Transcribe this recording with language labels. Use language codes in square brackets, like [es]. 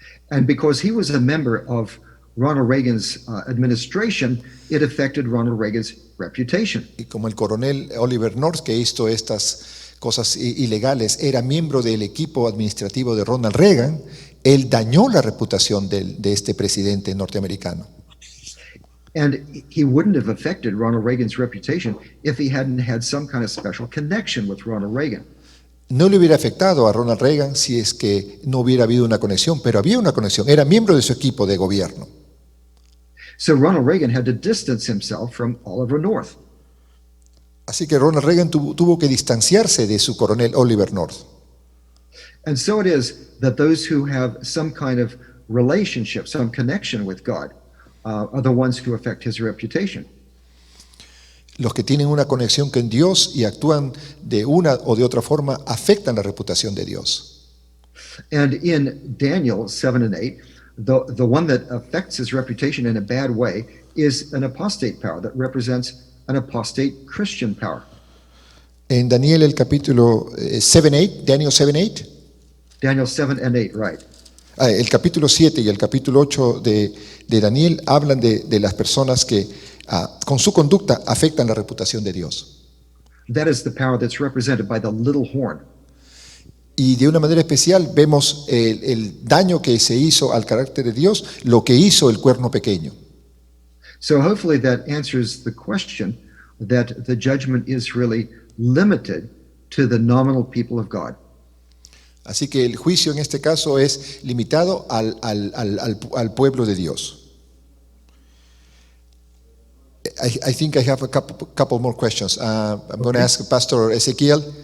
[en] And because he was a member of Ronald Reagan's administration, it affected Ronald Reagan's reputation. [es] Y como el coronel Oliver North, que hizo estas cosas ilegales, era miembro del equipo administrativo de Ronald Reagan, él dañó la reputación de este presidente norteamericano. [en] And he wouldn't have affected Ronald Reagan's reputation if he hadn't had some kind of special connection with Ronald Reagan. [es] No le hubiera afectado a Ronald Reagan si es que no hubiera habido una conexión, pero había una conexión, era miembro de su equipo de gobierno. [en] So Ronald Reagan had to distance himself from Oliver North. [es] Así que Ronald Reagan tuvo que distanciarse de su coronel Oliver North. [en] And so it is that those who have some kind of relationship, some connection with God, are the ones who affect his reputation. [es] Los que tienen una conexión con Dios y actúan de una o de otra forma afectan la reputación de Dios. [en] And in Daniel 7 and 8, the one that affects his reputation in a bad way is an apostate power that represents an apostate Christian power. [es] En Daniel el capítulo 7:8, Daniel 7:8. [en] Daniel 7 and 8, right. [es] El capítulo 7 y el capítulo 8 de Daniel hablan de las personas que con su conducta afectan la reputación de Dios. [en] That is the power that's represented by the little horn. [es] Y de una manera especial vemos el daño que se hizo al carácter de Dios, lo que hizo el cuerno pequeño. [en] So hopefully that answers the question that the judgment is really limited to the nominal people of God. [es] Así que el juicio en este caso es limitado al pueblo de Dios. [en] I think I have a couple more questions. I'm going to ask Pastor Ezequiel.